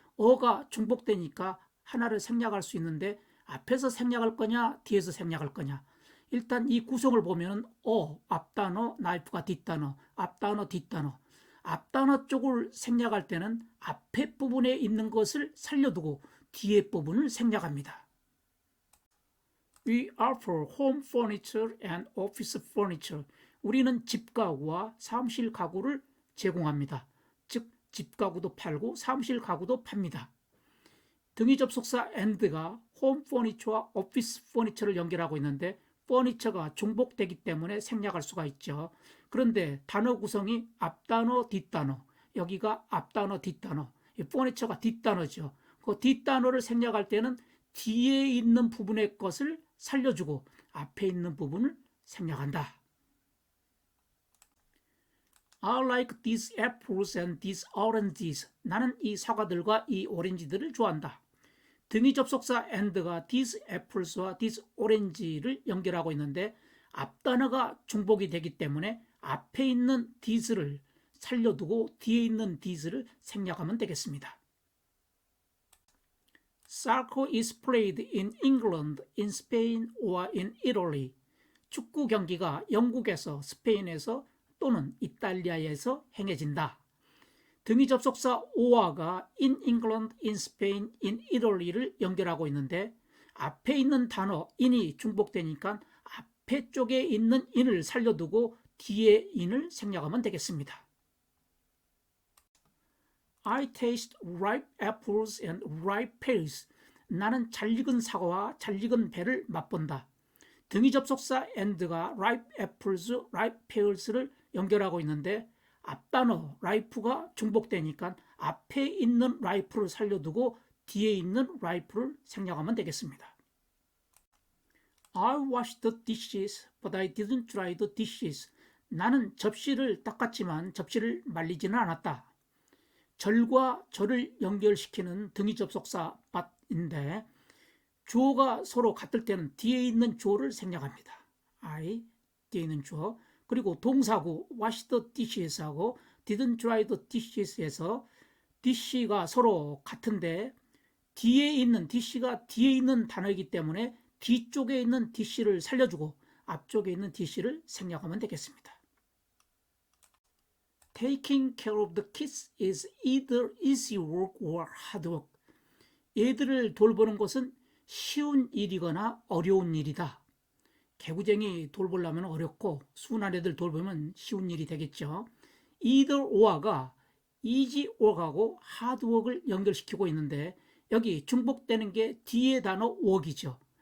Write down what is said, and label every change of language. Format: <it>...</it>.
<ko>어가 중복되니까 하나를 생략할 수 있는데 앞에서 생략할 거냐 뒤에서 생략할 거냐. 일단 이 구성을 보면 앞단어, 나이프가 뒷단어, 앞단어, 뒷단어. 앞단어 쪽을 생략할 때는 앞에 부분에 있는 것을 살려두고 뒤에 부분을 생략합니다.</ko> <en>We offer home furniture and office furniture.</en> <ko>우리는 집가구와 사무실 가구를 제공합니다. 즉 집가구도 팔고 사무실 가구도 팝니다. 등위 접속사 and가</ko> <en>home furniture</en> <ko>와</ko> <en>office furniture</en> <ko>를 연결하고 있는데 furniture가 중복되기 때문에 생략할 수가 있죠. 그런데 단어 구성이 앞단어, 뒷단어. 여기가 앞단어, 뒷단어. 이 furniture가 뒷단어죠. 그 뒷단어를 생략할 때는 뒤에 있는 부분의 것을 살려주고 앞에 있는 부분을 생략한다.</ko> <en>I like these apples and these oranges.</en> <ko>나는 이 사과들과 이 오렌지들을 좋아한다. 등위 접속사 and가</ko> <en>these apples</en> <ko>와</ko> <en>these orange</en> <ko>를 연결하고 있는데 앞단어가 중복이 되기 때문에 앞에 있는 these를 살려두고 뒤에 있는 these를 생략하면 되겠습니다.</ko> <en>Soccer is played in England, in Spain or in Italy.</en> <ko>축구 경기가 영국에서, 스페인에서 또는 이탈리아에서 행해진다. 등위 접속사 or가</ko> <en>in England, in Spain, in Italy</en> <ko>를 연결하고 있는데 앞에 있는 단어 in이 중복되니까 앞에 쪽에 있는 in을 살려두고 뒤에 in을 생략하면 되겠습니다.</ko> <en>I taste ripe apples and ripe pears.</en> <ko>나는 잘 익은 사과와 잘 익은 배를 맛본다. 등위 접속사 and가</ko> <en>ripe apples, ripe pears</en> <ko>를 연결하고 있는데 앞단어 ripe가 중복되니까 앞에 있는 ripe를 살려두고 뒤에 있는 ripe를 생략하면 되겠습니다.</ko> <en>I washed the dishes, but I didn't dry the dishes.</en> <ko>나는 접시를 닦았지만 접시를 말리지는 않았다. 절과 절을 연결시키는 등위 접속사 but인데 주어가 서로 같을 때는 뒤에 있는 주어를 생략합니다. I, 뒤에 있는 주어. 그리고 동사구</ko> <en>wash the dishes</en> <ko>하고</ko> <en>didn't dry the dishes</en> <ko>에서 dish가 서로 같은데 뒤에 있는 dish가 뒤에 있는 단어이기 때문에 뒤쪽에 있는 dish를 살려주고 앞쪽에 있는 dish를 생략하면 되겠습니다.</ko> <en>Taking care of the kids is either easy work or hard work.</en> <ko>얘들을 돌보는 것은 쉬운 일이거나 어려운 일이다. 개구쟁이 돌보려면 어렵고 순한 애들 돌보면 쉬운 일이 되겠죠.</ko> <en>either or</en> <ko>가</ko> <en>easy work</en> <ko>하고</ko> <en>hard work</en> <ko>을 연결시키고 있는데 여기 중복되는 게 뒤에 단어 work이죠.</ko>